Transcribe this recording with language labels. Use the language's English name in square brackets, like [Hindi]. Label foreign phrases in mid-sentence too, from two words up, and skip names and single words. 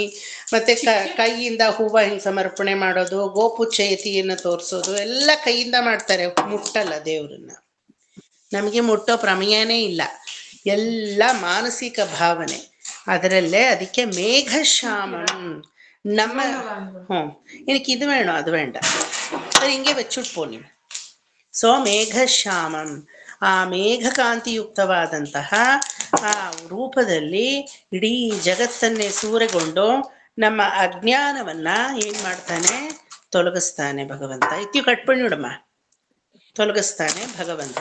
[Kannada] ಮತ್ತೆ ಕೈಯಿಂದ ಹೂವ ಹಿಂಗೆ ಸಮರ್ಪಣೆ ಮಾಡೋದು, ಗೋಪುಚ್ಚಯತಿಯನ್ನು ತೋರಿಸೋದು ಎಲ್ಲ ಕೈಯಿಂದ ಮಾಡ್ತಾರೆ, ಮುಟ್ಟಲ್ಲ ದೇವ್ರನ್ನ. ನಮಗೆ ಮುಟ್ಟೋ ಪ್ರಮೇಯನೇ ಇಲ್ಲ, ಎಲ್ಲ ಮಾನಸಿಕ ಭಾವನೆ ಅದರಲ್ಲೇ. ಅದಕ್ಕೆ ಮೇಘಶ್ಯಾಮಂ ನಮ್ಮ [Malayalam] എനിക്ക് ഇത് വേണോ അത് വേണ്ട, അത് ಹಿಂಗೆ വെച്ചിട്ട് ನೀವು. [Kannada] ಸೊ ಮೇಘಶ್ಯಾಮಂ, ಆ ಮೇಘಕಾಂತಿಯುಕ್ತವಾದಂತಹ ಆ ರೂಪದಲ್ಲಿ ಇಡೀ ಜಗತ್ತನ್ನೇ ಸೂರೆಗೊಂಡು ನಮ್ಮ ಅಜ್ಞಾನವನ್ನ ಏನ್ ಮಾಡ್ತಾನೆ? ತೊಲಗಿಸ್ತಾನೆ ಭಗವಂತ. ಇತ್ಯು ಕಟ್ಪಣಿ ನೋಡಮ್ಮ, ತೊಲಗಿಸ್ತಾನೆ ಭಗವಂತ.